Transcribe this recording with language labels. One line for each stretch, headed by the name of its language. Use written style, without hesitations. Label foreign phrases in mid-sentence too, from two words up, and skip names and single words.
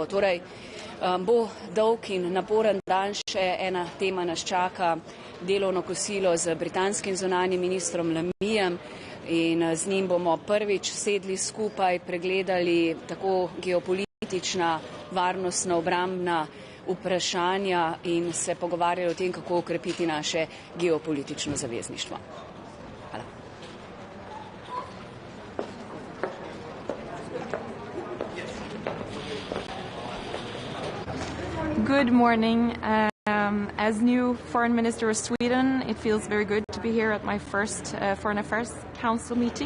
Slovenian: Torej, bo dolg in naporen dan, še ena tema nas čaka, delovno kosilo z britanskim zunanjim ministrom Lamijem. In z njim bomo prvič sedli skupaj, pregledali tako geopolitična, varnostna, obrambna vprašanja in se pogovarjali o tem, kako okrepiti naše geopolitično zavezništvo. Hvala.
English: Good morning. As new Foreign Minister of Sweden, it feels very good to be here at my first Foreign Affairs Council meeting.